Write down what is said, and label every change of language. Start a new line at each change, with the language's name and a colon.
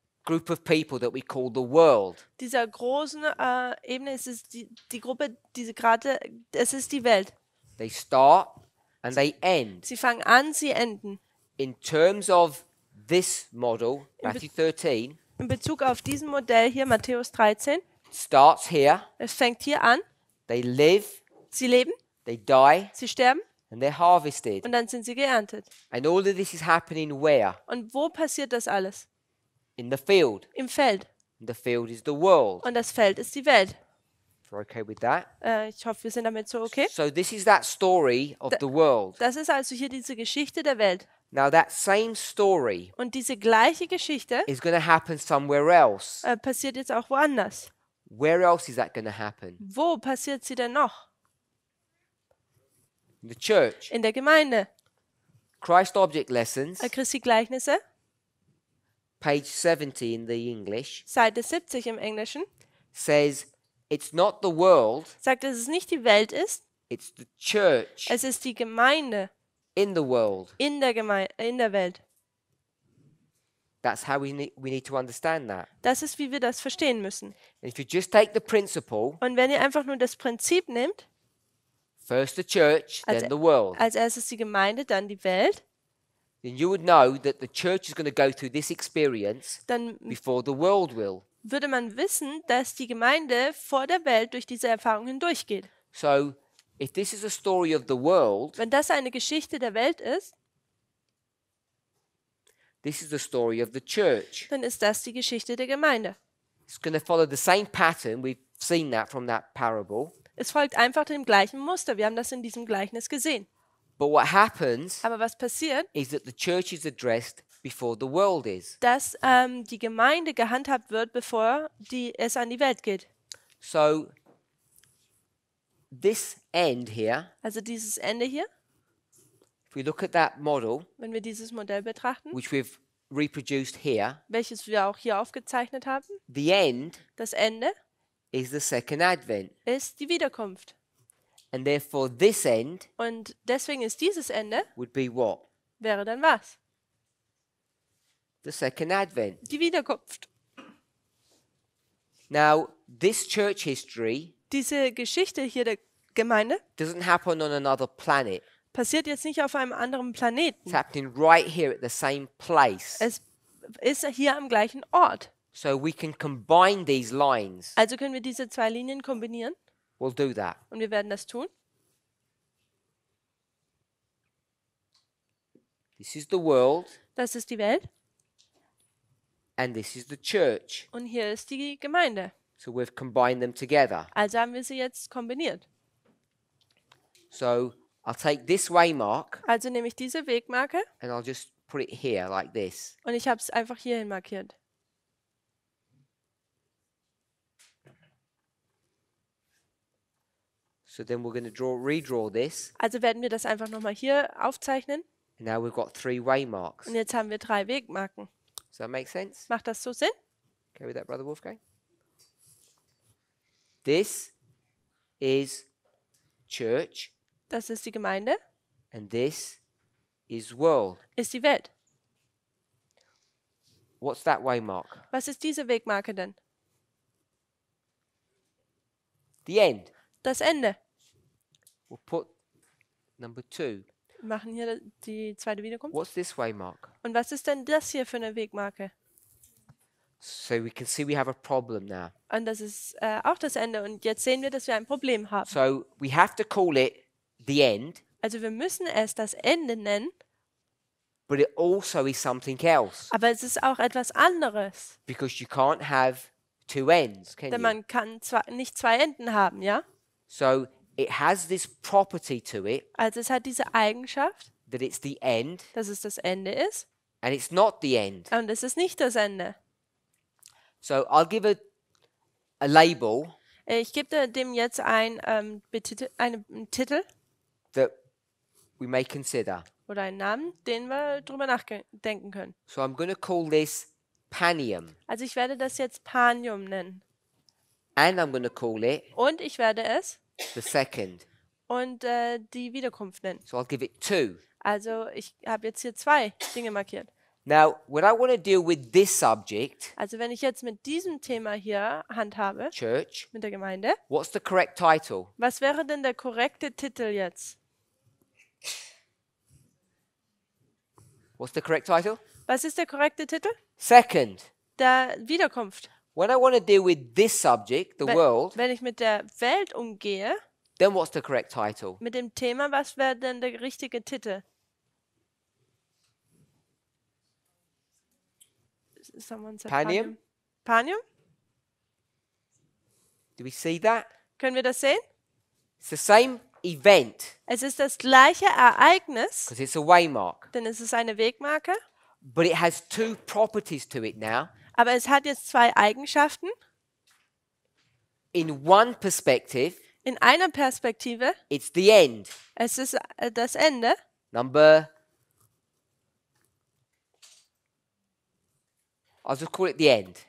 English: group of people that we call the world.
German: Dieser großen Ebene ist es die Gruppe, es ist die Welt.
English: They start and they end.
German: Sie fangen an, sie enden.
English: In terms of this model, Matthew 13,
German: In Bezug auf diesen Modell hier, Matthäus 13,
English: starts here,
German: es fängt hier an,
English: they live,
German: sie leben,
English: they die,
German: sie sterben
English: and they're harvested.
German: und dann sind sie geerntet.
English: And all of this is happening where?
German: Und wo passiert das alles?
English: In the field.
German: Im Feld.
English: And the field is the world.
German: Und das Feld ist die Welt.
English: If you're okay with that?
German: Ich hoffe, wir sind damit so okay.
English: So this is that story of the world.
German: Das ist also hier diese Geschichte der Welt.
English: Now that same story
German: Und diese gleiche Geschichte
English: is going to happen somewhere else.
German: passiert jetzt auch woanders.
English: Where else is that going to happen?
German: Wo passiert sie denn noch?
English: In the church.
German: In der Gemeinde.
English: Christ Object Lessons,
German: Christi Gleichnisse,
English: page 70 in the English,
German: Seite 70 im Englischen,
English: says it's not the world,
German: sagt, dass es nicht die Welt ist,
English: it's the church
German: es ist die Gemeinde
English: in the world.
German: in der Welt.
English: That's how we need to understand that.
German: Das ist, wie wir das verstehen müssen.
English: And if you just take the principle,
German: Und wenn ihr einfach nur das Prinzip nehmt,
English: first the church,
German: als,
English: then the world,
German: als erstes die Gemeinde, dann die Welt,
English: then you would know that the church is going to go through this experience
German: dann
English: before the world will.
German: würde man wissen, dass die Gemeinde vor der Welt durch diese Erfahrung hindurchgeht.
English: So if this is a story of the world,
German: Wenn das eine Geschichte der Welt ist,
English: this is the story of the church.
German: dann ist das die Geschichte der Gemeinde.
English: It's going to follow the same pattern. We've seen that from that parable.
German: Es folgt einfach dem gleichen Muster. Wir haben das in diesem Gleichnis gesehen.
English: But what happens
German: Aber was passiert?
English: is that the church is addressed before the world is.
German: Dass die Gemeinde gehandhabt wird, bevor es an die Welt geht.
English: So this end here,
German: Also dieses Ende hier,
English: if we look at that model,
German: wenn wir dieses Modell betrachten,
English: which we've reproduced here,
German: welches wir auch hier aufgezeichnet haben,
English: the end
German: das Ende
English: is the second advent.
German: ist die Wiederkunft.
English: And therefore this end
German: Und deswegen ist dieses Ende,
English: would be what?
German: wäre dann was?
English: The second advent.
German: Die Wiederkunft.
English: Now, this church history
German: Diese Geschichte hier der Gemeinde
English: doesn't happen on another planet.
German: passiert jetzt nicht auf einem anderen
English: It's
German: Planeten.
English: happening right here at the same place.
German: Es ist hier am gleichen Ort.
English: So we can combine these lines.
German: Also können wir diese zwei Linien kombinieren
English: We'll do that.
German: und wir werden das tun.
English: This is the world
German: Das ist die Welt
English: and this is the church.
German: und hier ist die Gemeinde.
English: So we've combined them together.
German: Also haben wir sie jetzt kombiniert.
English: So I'll take this waymark
German: Also nehme ich diese Wegmarke
English: and I'll just put it here like this.
German: und ich habe es einfach hierhin markiert.
English: So then we're going to redraw this.
German: Also werden wir das einfach nochmal hier aufzeichnen
English: And now we've got 3 waymarks.
German: und jetzt haben wir 3 Wegmarken.
English: Does that make sense?
German: Macht das so Sinn?
English: Okay with that, Brother Wolfgang? This is church
German: Das ist die Gemeinde,
English: and this is world.
German: ist die Welt.
English: What's that waymark?
German: Was ist diese Wegmarke denn?
English: The end.
German: Das Ende.
English: We'll put number 2.
German: Wir machen hier die zweite Wiederkunft.
English: What's this waymark?
German: Und was ist denn das hier für eine Wegmarke?
English: So we can see we have a problem now.
German: Und das ist auch das Ende. Und jetzt sehen wir, dass wir ein Problem haben.
English: So we have to call it the end,
German: Also wir müssen es das Ende nennen,
English: but it also is something else
German: aber es ist auch etwas anderes.
English: because you can't have 2 ends, can
German: Denn
English: you?
German: man kann nicht 2 Enden haben, ja?
English: So it has this property to it
German: Also es hat diese Eigenschaft,
English: that it's the end
German: dass es das Ende ist.
English: and it's not the end.
German: Und es ist nicht das Ende.
English: So I'll give a label
German: Ich gebe dem jetzt einen Titel
English: that we may consider.
German: oder einen Namen, den wir drüber nachdenken können.
English: So I'm going to call this Panium
German: Also ich werde das jetzt Panium nennen.
English: and I'm going to call it
German: Und ich werde es
English: the second.
German: und die Wiederkunft nennen.
English: So I'll give it 2.
German: Also ich habe jetzt hier 2 Dinge markiert.
English: Now, when I want to deal with this subject,
German: Also wenn ich jetzt mit diesem Thema hier handhabe,
English: church,
German: mit der Gemeinde,
English: what's the correct title?
German: was wäre denn der korrekte Titel jetzt?
English: What's the correct title?
German: Was ist der korrekte Titel?
English: Second,
German: Der Wiederkunft.
English: when I want to deal with this subject, the world,
German: Wenn ich mit der Welt umgehe,
English: then what's the correct title?
German: mit dem Thema, was wäre denn der richtige Titel?
English: Someone said Panium? Panium? Do we see that?
German: Können wir das sehen?
English: It's the same event
German: Es ist das gleiche Ereignis,
English: because it's a waymark,
German: denn es ist eine Wegmarke,
English: but it has two properties to it now.
German: aber es hat jetzt zwei Eigenschaften.
English: In one perspective,
German: In einer Perspektive,
English: it's the end.
German: es ist das Ende.
English: I'll just call it the end.